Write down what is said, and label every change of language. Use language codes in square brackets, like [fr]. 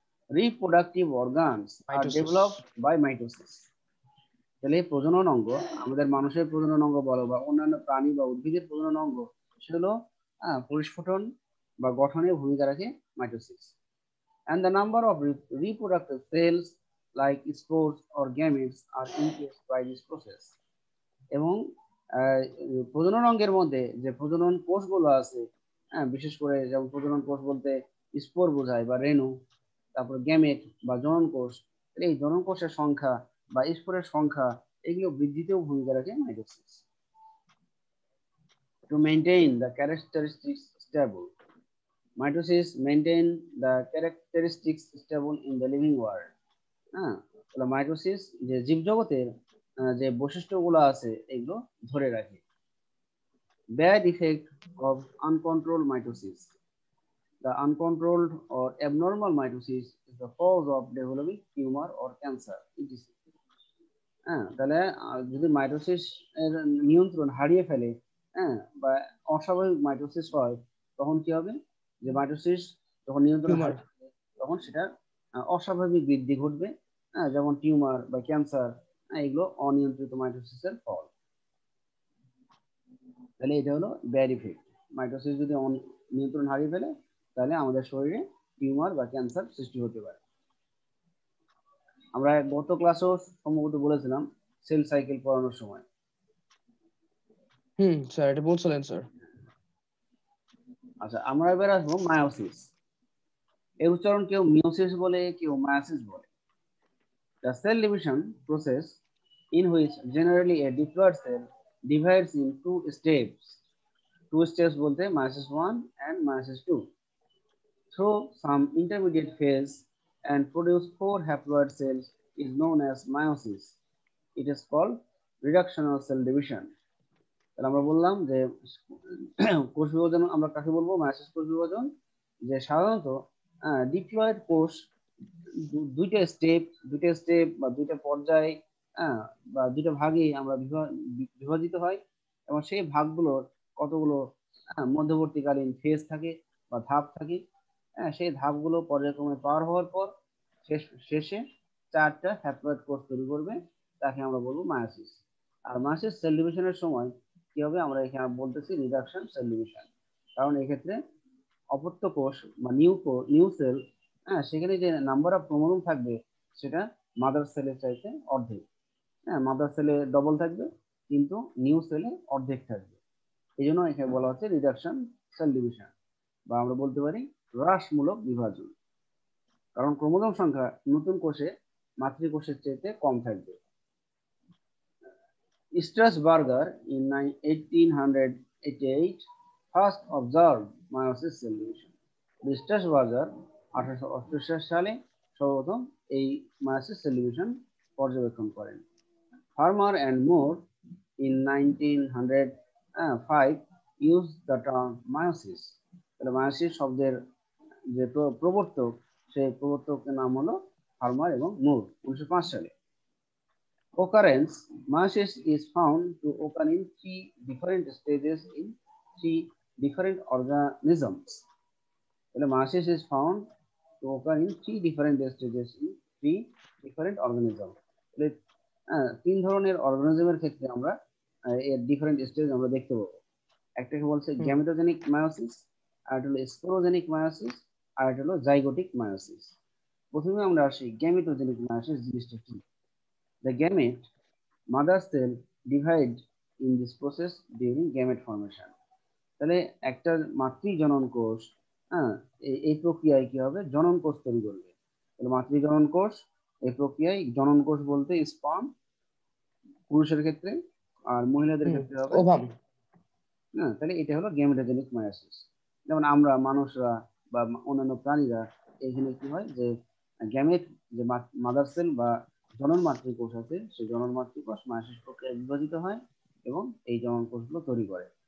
[en] Reproductive organs are developed by mitosis. [bn] তাহলে প্রজনন অঙ্গ, আমাদের মানুষের প্রজনন অঙ্গ বলো বা অন্যান্য প্রাণী বা উদ্ভিদের প্রজনন অঙ্গ, সেগুলো পরিস্ফুটন বা গঠনে ভূমিকা রাখে mitosis. [en] And the number of reproductive cells like spores or gametes are increased by this process. [bn] এবং প্রজনন অঙ্গের মধ্যে যে প্রজনন কোষগুলো আছে, বিশেষ করে যেমন প্রজনন কোষ বলতে স্পোর বোঝায় বা রেণু, তারপর গ্যামেট বা জনন কোষ, এই জনন কোষের সংখ্যা বা স্পোরের সংখ্যা, এগুলো বৃদ্ধিতেও ভূমিকা রাখে mitosis. [en] To maintain the characteristics stable, mitosis maintain the characteristics stable in the living world. [bn] হ্যাঁ, তাহলে মাইটোসিস যে জীবজগতের যে বৈশিষ্ট্যগুলো আছে এগুলো ধরে রাখে। [en] Bad effect of uncontrolled mitosis. The uncontrolled or abnormal mitosis is the cause of developing tumor or cancer. [bn] হ্যাঁ, তাহলে যদি মাইটোসিস এর নিয়ন্ত্রণ হারিয়ে ফেলে, হ্যাঁ, বা অস্বাভাবিক মাইটোসিস হয়, তখন কি হবে, যে মাইটোসিস যখন নিয়ন্ত্রণ হারিয়ে ফেলে, তখন সেটা অস্বাভাবিক বৃদ্ধি ঘটবে, হ্যাঁ, যেমন টিউমার বা ক্যান্সার, এগুলো অনিয়ন্ত্রিত মাইটোসিসের ফল। তাহলে এটা হলো ব্যাড ইফেক্ট। মাইটোসিস যদি নিয়ন্ত্রণ হারিয়ে ফেলে, তাহলে আমাদের শরীরে টিউমার বা ক্যান্সার সৃষ্টি হতে পারে। আমরা গত ক্লাসেও সম্ভবত বলেছিলাম সেল সাইকেল পড়ানোর সময়। স্যার এটা বলছিলেন স্যার। আচ্ছা, আমরা এবার আসবো মায়োসিস। এই উচ্চারণ কেউ মিওসিস বলে, কেউ মায়োসিস বলে। [en] The cell division process, in which generally a diploid cell divides in two steps. Two steps [bn] bolte [en] meiosis 1 and meiosis 2 through some intermediate phase and produce 4 haploid cells is known as meiosis. It is called reductional cell division. [bn] তাহলে আমরা বললাম যে কোষ বিভাজন আমরা কাকে বলবো, meiosis কোষ বিভাজন, যে সাধারণত ডিপ্লয়েড কোষ দুইটা স্টেপ বা দুইটা পর্যায়ে বা দুইটা ভাগে আমরা বিভাজিত হয় এবং সেই ভাগগুলোর কতগুলো মধ্যবর্তীকালীন ফেজ থাকে বা ধাপ থাকে। সেই ধাপগুলো পর্যায়ক্রমে পার হওয়ার পর শেষে 4টা হ্যাপ্লয়েড কোষ তৈরি করবে, তাকে আমরা বলবো মায়োসিস। আর মায়োসিস সেল ডিভিশনের সময় কি হবে, আমরা এখানে বলতেছি রিডাকশন সেল ডিভিশন, কারণ এক্ষেত্রে অপত্য কোষ বা নিউ সেল, সেখানে যে নাম্বার অফ ক্রোমোজোম থাকবে সেটা মাদার সেলের চাইতে অর্ধেক। মাদার সেলে ডবল থাকবে কিন্তু নিউ সেলে অর্ধেক থাকবে, এই জন্য এখানে বলা হচ্ছে রিডাকশন সেল ডিভিশন, বা আমরা বলতে পারি হ্রাসমূলক বিভাজন, কারণ ক্রোমোজোম সংখ্যা নতুন কোষে মাতৃকোষের চাইতে কম থাকবে। [en] Strasburger in 1888 first observed meiosis cell division. [bn] Strasburger 1888 সালে সর্বপ্রথম এই meiosis cell division পর্যবেক্ষণ করেন। [en] Farmer and Moore in 1905 used the term meiosis. [bn] তাহলে meiosis শব্দের যে প্রবর্তক, সেই প্রবর্তকের নাম হলো ফার্মার এবং মুর 1905 সালে। [en] Occurrence: meiosis is found to occur in 3 different stages in 3 different organisms. Meiosis is found to occur in 3 different stages in 3 different organisms. [bn] 3 ধরনের অর্গানিজমের ক্ষেত্রে আমরা এর ডিফারেন্ট স্টেজ আমরা দেখতে পাবো। একটাকে বলছে গ্যামেটোজেনিক মায়োসিস, আর একটা হলো স্পোরোজেনিক মায়োসিস, আর একটা হলো জাইগোটিক মায়োসিস। প্রথমে আমরা আসি গ্যামেটোজেনিক মায়োসিস জিনিসটা কি। [en] The gamete, mother cell, divide in this process during gamete formation. [bn] তাহলে একটা মাতৃ জনন কোষ এই প্রক্রিয়ায় কি হবে, জনন কোষ তৈরি করবে। তাহলে মাতৃ জনন কোষ, এই প্রক্রিয়ায় জনন কোষ বলতে স্পার্ম পুরুষের ক্ষেত্রে, আর মহিলাদের ক্ষেত্রে হবে ওভাম। তাহলে এটা হলো গ্যামেটোজেনিক মায়োসিস। যেমন আমরা মানুষরা বা অন্যান্য প্রাণীরা এখানে কি হয় যে গ্যামেট, যে মাদার সেল বা জনন মাতৃকোষ আছে, সেই জনন মাতৃকোষ মায়োসিস প্রক্রিয়ায় বিভাজিত হয় এবং এই জনন কোষগুলো তৈরি করে।